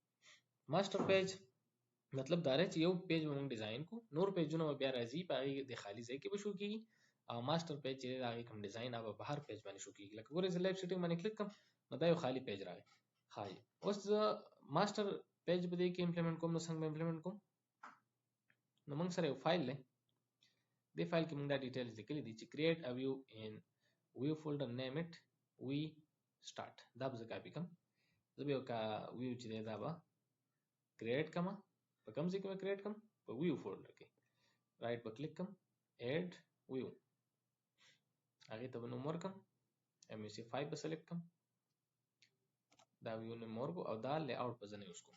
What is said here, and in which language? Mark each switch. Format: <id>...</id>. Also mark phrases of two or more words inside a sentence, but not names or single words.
<en>master page</en> <ps>مطلب دا دی چې یو پیج به موږ ډیزاین کو نور پیجونه به بیا راځي په هغې د خالي ځای کې به شو کېږي او</ps> <en>master page</en> <ps>چې دی د هغې کوم ډیزاین هغه به هر پیج باندې شو کېږي. لکه ګورئ زه</ps> <en>lab setting</en> <ps>باندې کلیک کوم نو دا یو خالي پیج راغی. ښایي اوس زه</ps> <en>master page</en> <ps>به دې کې امپلیمنټ کوم نو څنګه به امپلیمنټ کوم نو موږ سره یو فایل دی. دې فایل کې موږ دا ډیټیلز لیکلي دي چې</ps> <en>create a view in view folder name it we start.</en> <ps>دا به زه کاپي کوم. زه به یو ویو چې دی دا به کریټ کوم. په کوم ځای کې به کریټ کوم په</ps> <en>view folder</en> <ps>کې. رایټ به کلیک کوم</ps> <en>add view</en> <ps>هغې ته به نوم ورکړم MVC5 به سلیکټ کوم دا ویو نوم ورکړو او دا لی آوټ به زه نه یوز کوم.</ps>